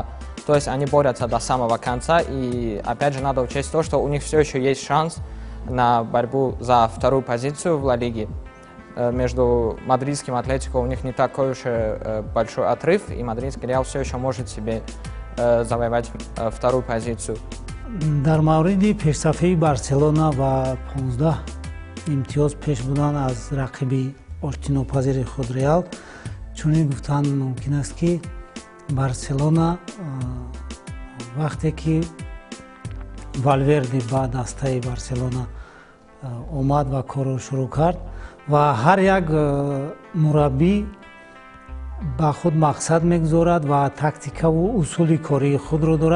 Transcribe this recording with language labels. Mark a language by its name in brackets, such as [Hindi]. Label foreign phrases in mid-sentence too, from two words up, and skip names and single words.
[Russian] То есть они борются до самого конца, и опять же надо учесть то, что у них все еще есть шанс на борьбу за вторую позицию в Ла Лиге. Между мадридским Атлетико у них не такой уж большой отрыв, и мадридский Реал все еще может себе завоевать вторую позицию. [Tajik] дар мавриди пешсафаи Барселона ва 15 имтиёз пеш будан аз рақиби оштинопазири худ Реал, чунин гуфтан мумкин аст ки Барселона вақте ки Валверде ба дастаи Барселона омад ва корро шурӯъ кард ва ҳар як мураббӣ ба худ мақсад мегузорад ва тактикаву усули кории худро дорад.